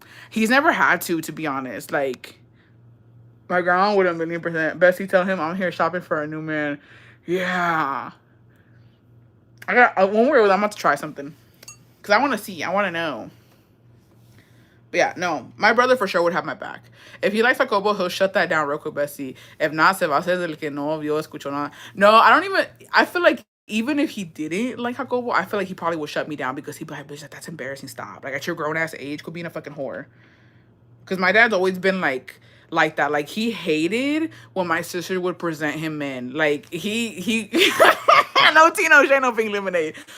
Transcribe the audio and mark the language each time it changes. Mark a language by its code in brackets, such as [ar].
[en] He's never had to be honest. Like, my grandma would have been %. Bessie tell him I'm here shopping for a new man. Yeah. I got one word. I'm about to try something. Because I want to see. I want to know. But yeah, no. My brother for sure would have my back. If he likes Jacobo, he'll shut that down real quick, Bessie. If not, [es] se va a hacer del que no vio, escuchó nada. [en] No, I don't even... I feel like even if he didn't like Jacobo, I feel like he probably would shut me down because he'd be like, bitch, that's embarrassing. Stop. Like, at your grown-ass age, could be in a fucking whore. Because my dad's always been like that. Like, he hated when my sister would present him men. Like, he no tea, no shade, no pink lemonade.